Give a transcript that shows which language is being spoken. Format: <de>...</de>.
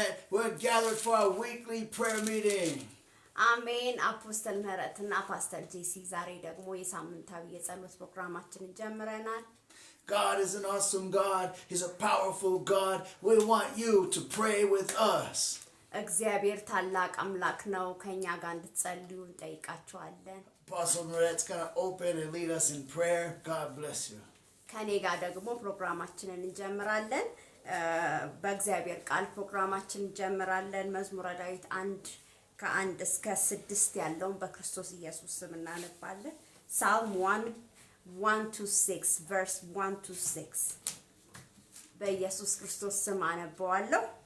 <en>We're gathered for our weekly prayer meeting.</en> <am>አሜን አፖስተል ምህረትና ፓስተር ጄሲ ዛሬ ደግሞ የሳምንታዊ የጸሎት ፕሮግራማችንን ጀምረናል።</am> <en>God is an awesome God. He's a powerful God. We want you to pray with us.</en> <am>እግዚአብሔር ታላቅ አምላክ ነው። ከኛ ጋር እንድትጸልዩ እንጠይቃችኋለን።</am> <en>Apostle Miret's going to open and lead us in prayer. God bless you.</en> <am>ከኔ ጋር ደግሞ ፕሮግራማችንን እንጀምራለን። በእግዚአብሔር ቃል ፕሮግራማችንን እንጀምራለን። መዝሙረ ዳዊት 1 እስከ 6 ያለውን በክርስቶስ ኢየሱስ ስም እናነባለን።</am> <en>Psalm 1:1-6 verse 1-6</en> <am>በኢየሱስ ክርስቶስ ስም አነባዋለሁ።</am>